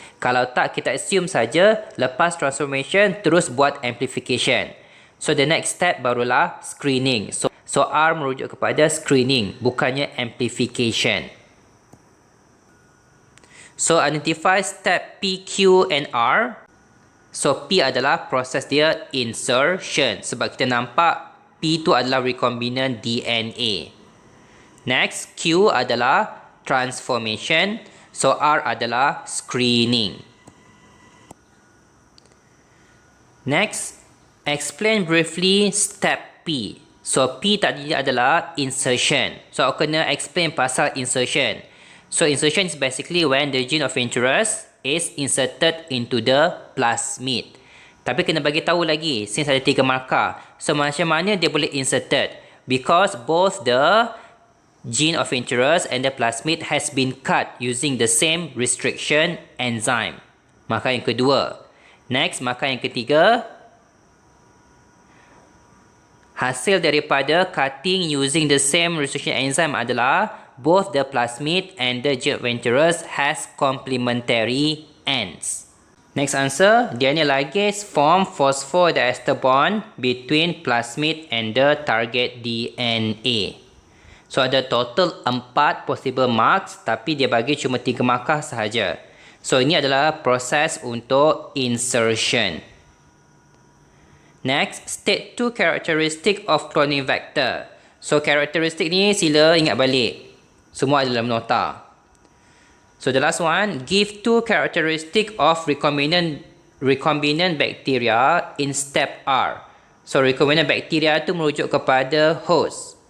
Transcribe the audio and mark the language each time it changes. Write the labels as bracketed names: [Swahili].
[Malay] Kalau tak, kita assume saja lepas transformation terus buat amplification. [English] So the next step [Malay] barulah screening. So R merujuk kepada screening, bukannya amplification. [English] So identify step P, Q and R. [Malay] So P adalah proses dia insertion, sebab kita nampak P itu adalah recombinant DNA. Next, Q adalah transformation. So R adalah screening. [English] Next, explain briefly step P. [Malay] So P tadi adalah insertion. So aku kena explain pasal insertion. [English] So insertion is basically when the gene of interest is inserted into the plasmid. [Malay] Tapi kena bagi tahu lagi, since ada 3 markah. So macam mana dia boleh inserted? [English] Because both the gene of interest and the plasmid has been cut using the same restriction enzyme. [Malay] Markah yang kedua. Next, markah yang ketiga. Hasil daripada [English] cutting using the same restriction enzyme adalah both the plasmid and the gene of interest has complementary ends. Next answer, DNA ligase form phosphodiester bond between plasmid and the target DNA. [Malay] So ada [English] total 4 possible marks, [Malay] tapi dia bagi cuma 3 markah sahaja. So ini adalah proses untuk insertion. [English] Next, state 2 characteristic of cloning vector. [Malay] So karakteristik ni sila ingat balik. Semua ada dalam nota. [English] So the last one, give 2 characteristic of recombinant bacteria in step R. [Malay] So recombinant bacteria tu merujuk kepada host.